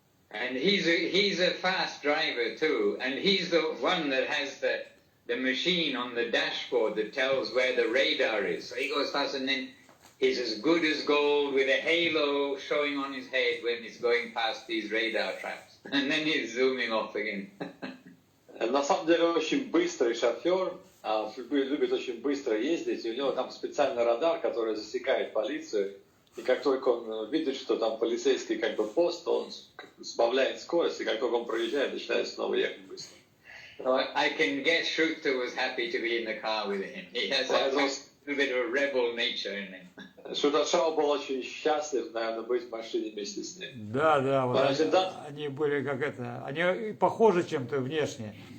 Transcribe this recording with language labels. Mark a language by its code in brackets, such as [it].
[en] And he's a fast driver too, and he's the one that has the machine on the dashboard that tells where the radar is. So he goes fast, and then he's as good as gold with a halo showing on his head when he's going past these radar traps. And then he's zooming off again. [ru] На самом деле очень быстрый шофер, любит очень быстро ездить, и у него там специальный радар, который засекает полицию, и как только он видит, что там полицейский как бы пост, он сбавляет скорость, и как только он проезжает, начинает снова ехать быстро. [en] So I can guess Shruta was happy to be in the car with him. He has a little bit of a rebel nature in him. [ru] Шудашау был очень счастлив, наверное, быть в машине вместе с ним. Да, вот они были как это, они похожи чем-то внешне.